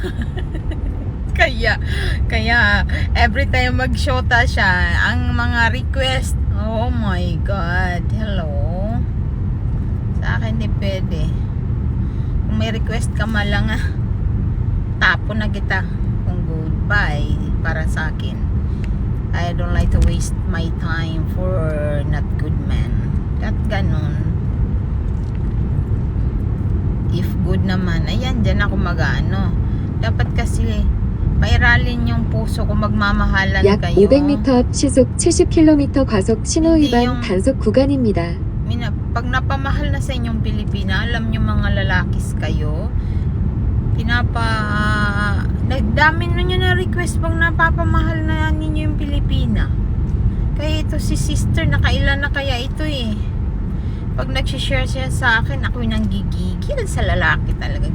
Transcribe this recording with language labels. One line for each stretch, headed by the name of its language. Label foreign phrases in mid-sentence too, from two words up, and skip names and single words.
Filipino: kaya every time mag-shota siya, ang mga request,
English: oh my God, hello.
Filipino: Sa akin di pwede. Kung may request ka malang tapo na kita. Kung goodbye para sa akin.
English: I don't like to waste my time for not good man.
Filipino: At ganun.
English: If good
Filipino: naman, ayan, dyan ako mag-ano. Dapat kasi pairalin yung puso kung magmamahalan
Korean: 약
Filipino: kayo.
Korean: 500m 앞 시속 70km 과속 신호
Filipino: hindi
Korean: 위반
Filipino: yung-
Korean: 단속 구간입니다.
Filipino: Pag napamahal na sa inyong Pilipina, alam nyo mga lalakis kayo, dami nyo na request pag napapamahal na ninyo yung Pilipina. Kaya ito si sister, nakailan na kaya ito eh. Pag nagsishare siya sa akin, ako yung nanggigigil sa lalaki talaga.